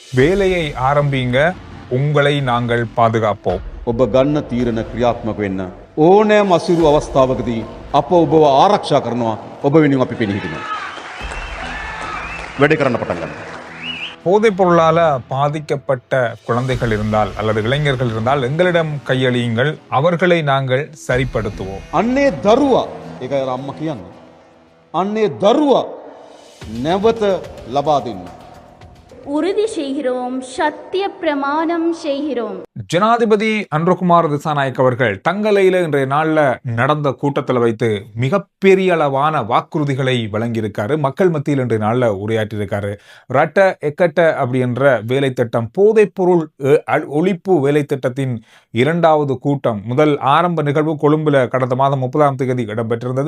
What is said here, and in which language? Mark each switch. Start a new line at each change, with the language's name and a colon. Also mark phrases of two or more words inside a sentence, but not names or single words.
Tamil: வேலையை ஆரம்பிங்க, உங்களை நாங்கள் பாதுகாப்போம்.
Sinhala: ඔබ ගන්න තීරණ ක්‍රියාත්මක වෙන්න ඕනෑම අසීරු අවස්ථාවකදී අප ඔබව ආරක්ෂා කරනවා. ඔබ වෙනුවෙන් අපි පෙනී හිටිනවා. වැඩ කරන්න පටන් ගන්න.
Tamil: போதைப் பொருளால பாதிக்கப்பட்ட குழந்தைகள் இருந்தால் அல்லது இளைஞர்கள் இருந்தால் எங்களிடம் கையளியுங்கள், அவர்களை நாங்கள் சரிப்படுத்துவோம்.
Sinhala: අන්නේ දරුවා, ඒකයි අර අම්මා කියන්නේ. අන්නේ දරුවා නැවත ලබා දෙන්න.
Tamil: உறுதி செய்கிறோம், சத்திய பிரமாணம் செய்கிறோம். ஜனாதிபதி அன்ருகுமார் திசாநாயக் அவர்கள் தங்கலையில இன்றைய நாள்ல நடந்த கூட்டத்தில் வைத்து மிகப்பெரிய அளவான வாக்குறுதிகளை வழங்கியிருக்காரு. மக்கள் மத்தியில் இன்றைய நாள்ல உரையாற்றியிருக்காரு. ரட்ட எக்கட்ட அப்படின்ற வேலை திட்டம், போதைப் பொருள் ஒழிப்பு வேலை திட்டத்தின் 2வது கூட்டம், முதல் ஆரம்ப நிகழ்வு கொழும்புல கடந்த மாதம் 30ஆம் தேதி இடம்பெற்றிருந்தது.